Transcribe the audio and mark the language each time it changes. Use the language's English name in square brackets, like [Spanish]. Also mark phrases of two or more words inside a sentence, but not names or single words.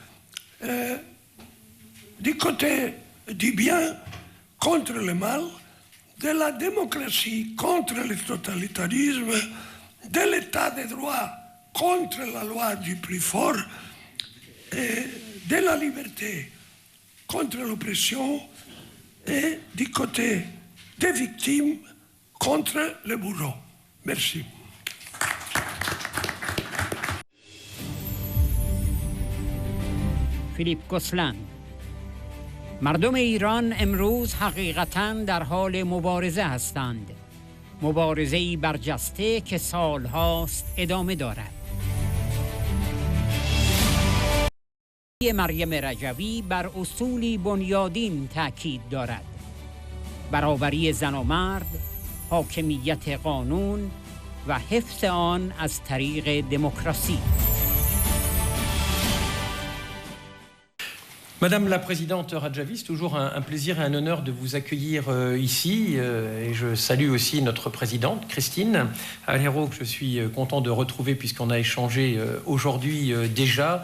[French] Du côté du bien contre le mal, de la démocratie contre le totalitarisme, de l'état de droit contre la loi du plus fort, et de la liberté contre l'oppression, et du côté des victimes contre le bourreau. Merci. [Persian] فیلیپ گوسلند. مردم ایران امروز حقیقتاً در حال مبارزه هستند. مبارزه‌ای برجسته که سالهاست ادامه دارد. مریم رجوی بر اصولی بنیادین تاکید دارد: برابری زن و مرد، حاکمیت قانون و حفظ آن از طریق دموکراسی. [French] Madame la Présidente Rajavi, c'est toujours un plaisir et un honneur de vous accueillir ici. Et je salue aussi notre Présidente, Christine Alero, que je suis content de retrouver puisqu'on a échangé aujourd'hui déjà.